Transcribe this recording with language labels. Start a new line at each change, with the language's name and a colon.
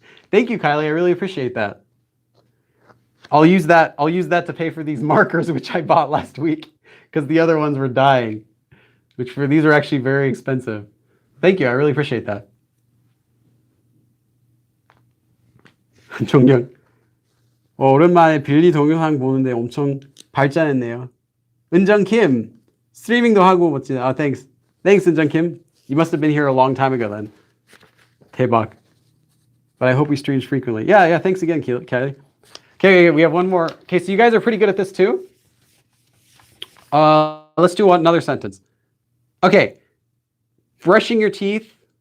English: Thank you, Kylie. I really appreciate that. I'll use that to pay for these markers which I bought last week because the other ones were dying. These are actually very expensive. Thank you. I really appreciate that.
Korean: 종영. 오랜만에 빌리 동영상 보는데 엄청 발전했네요. 은정 김 스트리밍도 하고 멋진.
English: Thanks. Thanks, 은정 Kim. You must have been here a long time ago then.
Korean: 대박.
English: But I hope we stream frequently. Yeah. Thanks again, Kelly. Okay, we have one more. Okay, so you guys are pretty good at this too. Let's do another sentence. Okay, brushing your teeth.